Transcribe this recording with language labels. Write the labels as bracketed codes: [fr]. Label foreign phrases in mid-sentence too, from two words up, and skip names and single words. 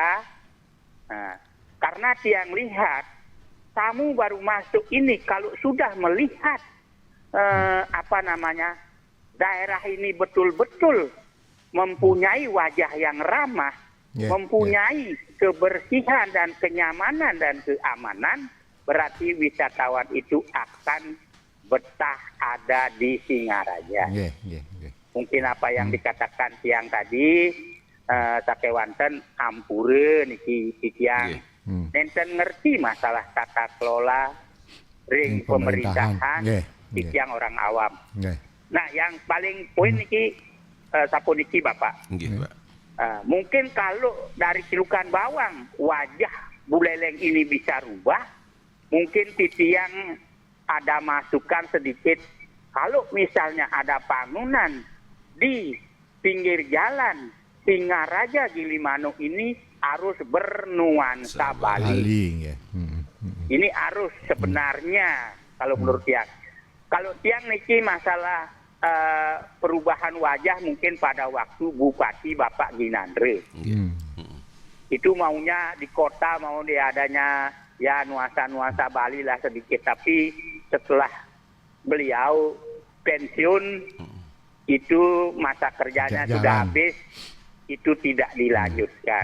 [id] Nah, karena tiang lihat tamu baru masuk ini kalau sudah melihat daerah ini betul-betul mempunyai wajah yang ramah, mempunyai kebersihan dan kenyamanan dan keamanan, berarti wisatawan itu akan betah ada di Singaraja. Mungkin apa yang dikatakan tiang tadi, [ban] sakewanten ampure niki tiang, nenten ngerti [id] masalah tata kelola [ban] ring [id] pemerintahan, tiang orang awam. Nah, yang paling poin [ban] niki sapuniki [id] Bapak. Mungkin kalau dari Celukan Bawang wajah Buleleng ini bisa rubah, mungkin titiang ada masukan sedikit. Kalau misalnya ada bangunan di pinggir jalan Singaraja Gilimanuk ini harus bernuansa Bali. Ini harus sebenarnya kalau menurut tiang. Kalau [ban] tiang niki [id] masalah perubahan wajah mungkin pada waktu Bupati Bapak Ginandre. Itu maunya di kota, mau diadanya ya nuansa-nuansa Bali lah sedikit. Tapi setelah beliau pensiun, itu masa kerjanya sudah habis, itu tidak dilanjutkan.